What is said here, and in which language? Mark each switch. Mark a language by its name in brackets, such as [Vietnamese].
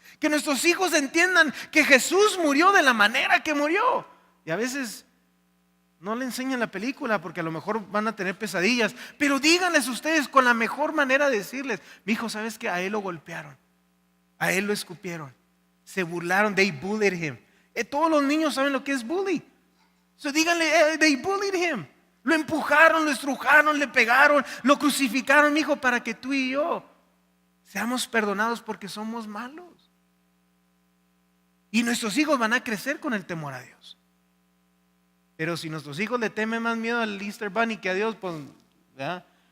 [Spanish] Que nuestros hijos entiendan que Jesús murió de la manera que murió. Y a veces No le enseñen la película porque a lo mejor van a tener pesadillas, pero díganles ustedes con la mejor manera de decirles: mi hijo, ¿sabes qué? A él lo golpearon, a él lo escupieron, se burlaron, [English] they bullied him. [Spanish] Todos los niños saben lo que es bully. [English] So [Spanish] díganle, [English] they bullied him. [Spanish] Lo empujaron, lo estrujaron, le pegaron, lo crucificaron, mi hijo, para que tú y yo seamos perdonados porque somos malos. Y nuestros hijos van a crecer con el temor a Dios. Pero si nuestros hijos le temen más miedo al Easter Bunny que a Dios, pues, ¿verdad?